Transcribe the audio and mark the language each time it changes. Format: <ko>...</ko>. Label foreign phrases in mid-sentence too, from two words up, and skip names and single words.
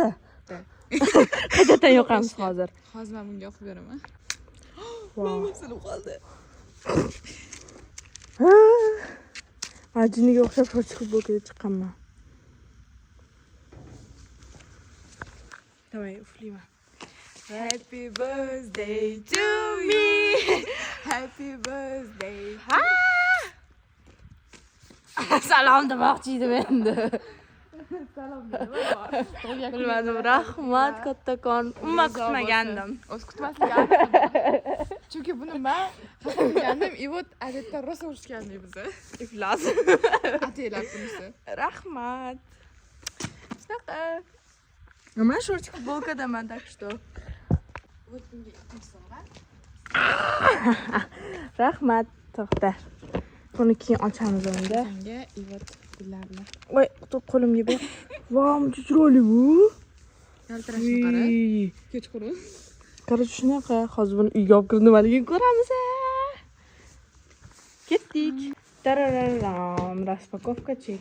<uz>Qayerdan yoqamiz hozir? Hozir men bunga yoqib beraman. Wow. Sinib qoldi. Ajiniga o'xshab chiqib bo'lib chiqqanman. Davay, uflayman.</uz> <en>Happy birthday to me. Happy birthday.</en> <uz>Salom demoqchi edim endi. Salom beraman. Bilmadim, rahmat kattakon. Umuman kutmagandim. O'z kutmasligim. Chunki buni men qilgandim,</uz> <ru>и вот</ru> <uz>adetda rosa urishgandik bizni. Iflos. Ataylab bunisi. Rahmat. Shunaqa. Men shortik futbolkadaman,</uz> <ru>так что.</ru> <uz>Вот bunga ikkinchi sovg'a. Rahmat, to'xta. Buni keyin ochamiz endi. Senga</uz> <ru>и вот</ru> <uz>gullarni. Voy, qo'limga ber. Vau, chiroyli bu. Yaltirashni qara. Kechqurun. Qarang, shunaqa. Hozir buni uyga olib kirib nimaligini ko'ramiz. Ketdik. Tarararam, распаковка chek.</uz>